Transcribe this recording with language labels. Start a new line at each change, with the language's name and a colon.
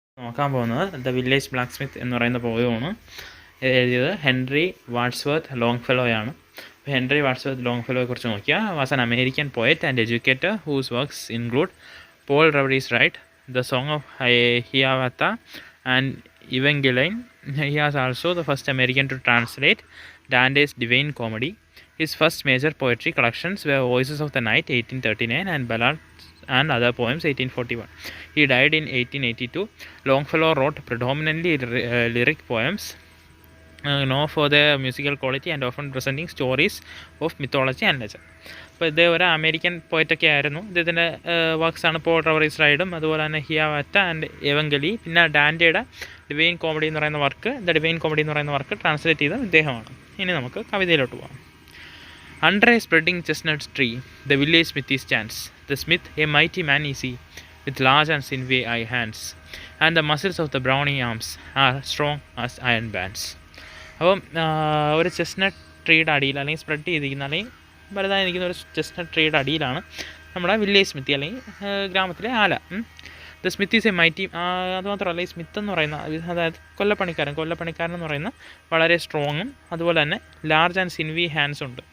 Malayalam: നോക്കാൻ പോകുന്നത് the village ബ്ലാക്ക്സ്മിത്ത് എന്ന് പറയുന്ന പോയമാണ്. എഴുതിയത് ഹെൻറി വാഡ്സ്വർത്ത് ലോങ്ഫെലോയാണ്. ഹെൻറി വാഡ്സ്വർത്ത് ലോങ്ഫെലോയെ കുറിച്ച് നോക്കിയാൽ
English: Was an American poet and educator whose works include Paul Revere's Ride, the Song of Hiawatha and Evangeline. He was also the first American to translate Dante's Divine Comedy. His first major poetry collections were Voices of the Night 1839 and Ballads and Other Poems 1841. He died in 1882. Longfellow wrote predominantly lyric poems, known for their musical quality and often presenting stories of mythology and legend.
Malayalam: അപ്പോൾ ഇദ്ദേഹം ഒരു American പോയറ്റൊക്കെ ആയിരുന്നു. ഇദ്ദേഹത്തിൻ്റെ വർക്ക്സാണ് Paul റെവറീസ് റൈഡും അതുപോലെ തന്നെ ഹിയാവത്ത and എവങ്കലി, പിന്നെ ഡാൻറ്റയുടെ divine comedy എന്ന് പറയുന്ന വർക്ക്, ദ ഡിവൈൻ കോമഡി എന്ന് പറയുന്ന വർക്ക് ട്രാൻസ്ലേറ്റ് ചെയ്ത ഇദ്ദേഹമാണ്. ഇനി നമുക്ക് കവിതയിലോട്ട് പോകാം.
English: Under a spreading chestnut tree, the village smithy stands. The smith, a mighty man is he, with large and sinewy hands, and the muscles of the brawny arms are strong as iron bands.
Malayalam: അപ്പം ഒരു chestnut ട്രീയുടെ അടിയിൽ അല്ലെങ്കിൽ spread ചെയ്തിരിക്കുന്ന അല്ലെങ്കിൽ വലുതായി നിൽക്കുന്ന ഒരു ചെസ്റ്റ്നട്ട് ട്രീയുടെ അടിയിലാണ് നമ്മുടെ വില്ലേജ് സ്മിത്തി അല്ലെങ്കിൽ ഗ്രാമത്തിലെ ആല.
English: The smith is a mighty.
Malayalam: അതുമാത്രമല്ല, ഈ സ്മിത്ത് എന്ന് പറയുന്ന, അതായത് കൊല്ലപ്പണിക്കാരൻ എന്ന് പറയുന്ന വളരെ സ്ട്രോങ്ങും അതുപോലെ തന്നെ
English: large and sinewy hands
Malayalam: ഉണ്ട്.